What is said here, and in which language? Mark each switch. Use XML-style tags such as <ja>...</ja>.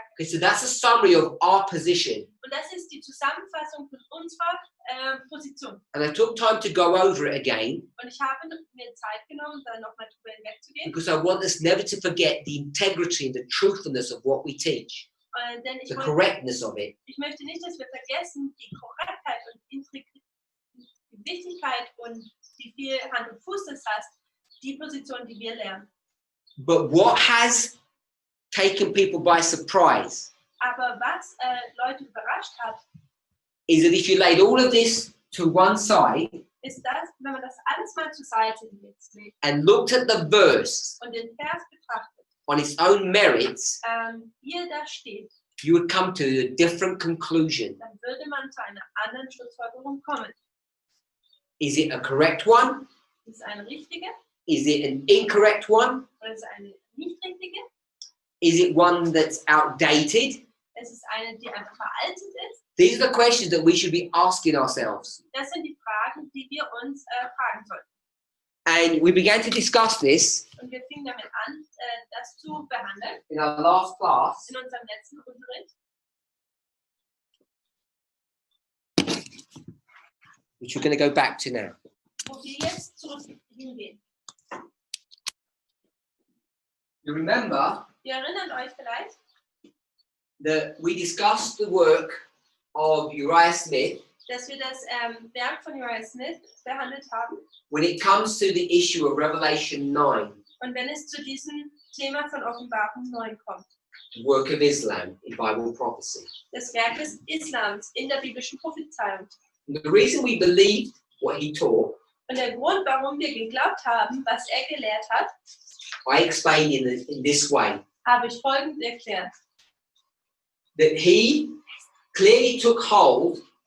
<en>Okay, so that's a summary of our position.</en> <de>Und das ist die Zusammenfassung von unserer Position.</de> <en>And I took time to go over it again</en> <de>Und ich habe mir Zeit genommen, da nochmal drüber hinwegzugehen.</de> <en>because I want us never to forget the integrity and the truthfulness of what we teach,</en> <de>Denn</de> <en>the correctness of it.</en> <de>ich möchte nicht, dass wir vergessen, die Korrektheit und die Wichtigkeit und wie viel Hand und Fuß das hat, die Position, die wir lernen.</de> <en>But what has taken people by surprise</en> <de>Aber was Leute überrascht hat,</de> <en>is that if you laid all of this to one side</en> <de>ist das, wenn man das alles mal zur Seite legt</de> <en>and looked at the verse</en> <de>und den Vers betrachtet,</de> <en>on its own merits,</en> <de>wie er da steht,</de> <en>you would come to a different conclusion.</en> <de>dann würde man zu einer anderen Schlussfolgerung kommen.</de> <en>Is it a correct one?</en> <de>Ist es eine richtige</de> <en>Is it an incorrect one?</en> <de>oder ist es eine nicht richtige?</de> <en>Is it one that's outdated?</en> <de>Es ist eine, die einfach veraltet ist.</de> <en>These are the questions that we should be asking ourselves.</en> <de>Das sind die Fragen, die wir uns fragen sollten.</de> <en>And we began to discuss this</en> <de>Und wir fingen damit an, das zu behandeln</de> <en>in our last class.</en> <de>in unserem letzten Unterricht,</de> <en>Which we're going to go back to now.</en> <de>wo wir jetzt zurück hingehen.</de> <en>You remember</en> <de>Ihr erinnert euch vielleicht,</de> <en>that we discussed the work of Uriah Smith</en> <de>dass wir das Werk von Josiah Smith behandelt haben.</de> <en>when it comes to the issue of Revelation 9,</en> <de>Und wenn es zu diesem Thema von Offenbarung 9 kommt,</de> <en>the work of Islam in Bible prophecy.</en> <de>das Werk des Islams in der biblischen Prophezeiung.</de> <en>And the reason we believed what he taught,</en> <de>Und der Grund, warum wir geglaubt haben, was er gelehrt hat,</de> <en>I explained in this way.</en> <de>habe ich folgend erklärt.</de> <en>That he clearly took hold</en>